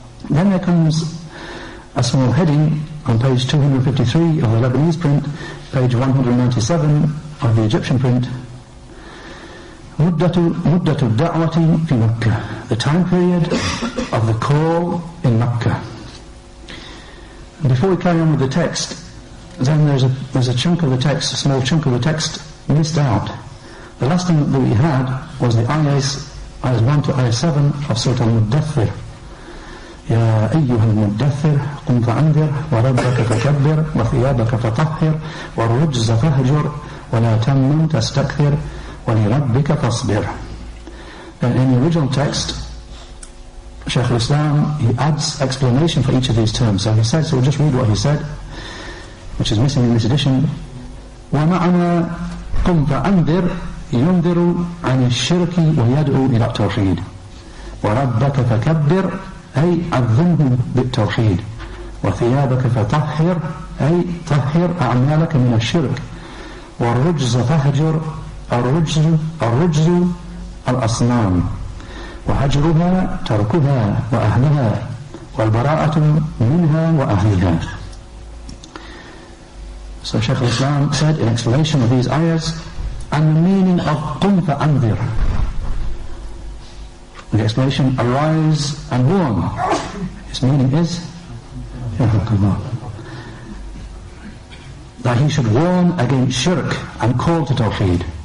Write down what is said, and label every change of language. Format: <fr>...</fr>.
<en>Then there comes a small heading on page 253 of the Lebanese print, page 197 of the Egyptian print, Muddatu da'wati fi Makkah, the time period of the call in Makkah. And before we carry on with the text, then there's a chunk of the text, a small chunk of the text missed out. The last thing that we had was the ayahs 1 to ayah 7 of Surah Al-Muddathir.</en> <ar>يا أيها المدثر قم فأنذر وربك فكبر وثيابك فطهر والرجز فاهجر ولا تمنن تستكثر ولربك فاصبر.</ar> <en>And in the original text, Shaykh al-Islam, he adds explanation for each of these terms. So we'll just read what he said, which is missing in this edition.</en> <ar>ومعنى قم فأنذر ينذر عن الشرك ويدعو إلى التوحيد وربك فكبر أي عظمه بالتوحيد وثيابك فطهر أي طهر أعمالك من الشرك والرجز فهجر الرجز الأصنام وهجرها تركها وأهلها وَالْبَرَاءَةُ مِنْهَا وَأَهْلِهَا.</ar> <en>So Shaykh al-Islam said in explanation of these ayahs, and the meaning of</en> <ar>قُمْ فَأَنذِرْ,</ar> <en>the explanation, arise and warn. Its meaning is that he should warn against shirk and call to tawheed.</en>